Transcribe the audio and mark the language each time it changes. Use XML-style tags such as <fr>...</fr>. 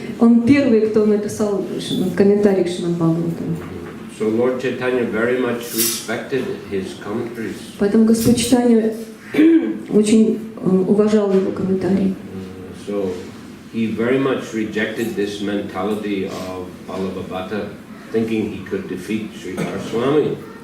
<ru>Он первый, кто написал комментарий к Шримад Бхагаватам.</ru> <en>So Lord Chaitanya very much respected his commentaries.</en> <ru>Поэтому Господь Чайтанья очень уважал его комментарии.</ru> <en>So he very much rejected this mentality of Balabhabata, thinking he could defeat Sridhar Swami.</en>